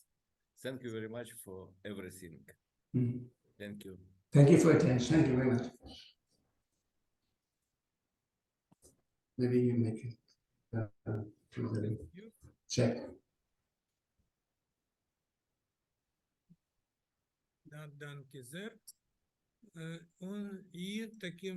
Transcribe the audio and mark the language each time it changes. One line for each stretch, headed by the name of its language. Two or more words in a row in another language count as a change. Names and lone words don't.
English: Thank you very much for everything. Mm-hmm. Thank you. Thank you for attention. Thank you very much. Maybe you make it check.
German: danke sehr.
Ukrainian: І таким